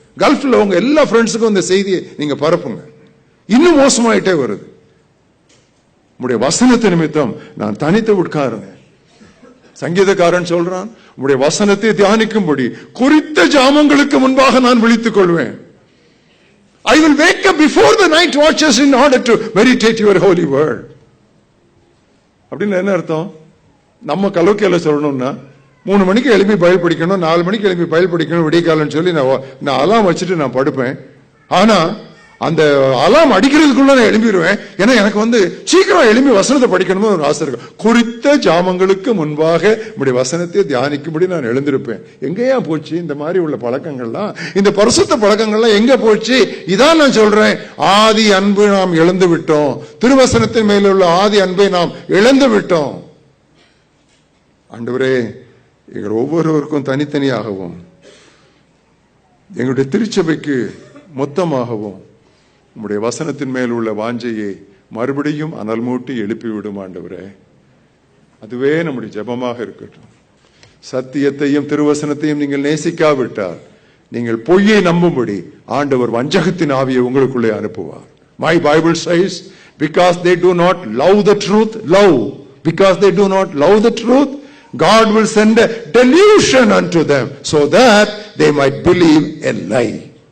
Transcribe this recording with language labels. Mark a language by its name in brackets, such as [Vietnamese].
[Tamil] கல்ஃப்ல உங்க எல்லா ஃப்ரெண்ட்ஸுக்கும் இந்த செய்தியை நீங்க பரப்புங்க. இன்னும் மோசமாயிட்டே வருது. உங்களுடைய வசனத்தை நிமித்தம் நான் தனித்து உட்காருங்க. சங்கீதக்காரன் சொல்றான், உங்களுடைய வசனத்தை தியானிக்கும்படி குறித்த ஜாமங்களுக்கு முன்பாக நான் விழித்துக் கொள்வேன். [English] I will wake up before the night watches in order to meditate your holy word. [Tamil] அப்படின்னு என்ன அர்த்தம்? நம்ம கலோக்கியல சொல்லணும்னா 3 மணிக்கு எழுப்பி பைபிள் படிக்கணும், 4 மணிக்கு எழுப்பி பைபிள் படிக்கணும் விடியகாலன்னு சொல்லி நான் அலாம் வச்சுட்டு நான் படுப்பேன். ஆனா அந்த அலாம் அடிக்கிறதுக்குள்ள நான் எழும்பிடுவேன். ஏன்னா எனக்கு சீக்கிரம் எழும்பி வசனத்தை படிக்கணும்னு ஒரு ஆசை இருக்கும். குறித்த ஜாமங்களுக்கு முன்பாக நம்முடைய வசனத்தை தியானிக்கும்படி நான் எழுந்திருப்பேன். எங்கேயா போச்சு இந்த மாதிரி உள்ள பழக்கங்கள்லாம்? இந்த பரிசுத்த பழக்கங்கள்லாம் எங்க போச்சு? இதான் நான் சொல்றேன், ஆதி அன்பு நாம் இழந்து விட்டோம். திருவசனத்தின் மேல உள்ள ஆதி அன்பை நாம் இழந்து விட்டோம். ஆண்டவரே, எங்கள் ஒவ்வொருவருக்கும் தனித்தனியாகவும் எங்களுடைய திருச்சபைக்கு மொத்தமாகவும் உம்முடைய வசனத்தின் மேல் உள்ள வாஞ்சையை மறுபடியும் அனல் மூட்டி எழுப்பிவிடும் ஆண்டவரே. அதுவே நம்முடைய ஜெபமாக இருக்கட்டும். சத்தியத்தையும் திருவசனத்தையும் நீங்கள் நேசிக்காவிட்டால் நீங்கள் பொய்யை நம்பும்படி ஆண்டவர் வஞ்சகத்தின் ஆவியை உங்களுக்குள்ளே அனுப்புவார். [English] My Bible says, because they do not love the truth, because they do not love the truth, God will send a delusion unto them so that they might believe a lie.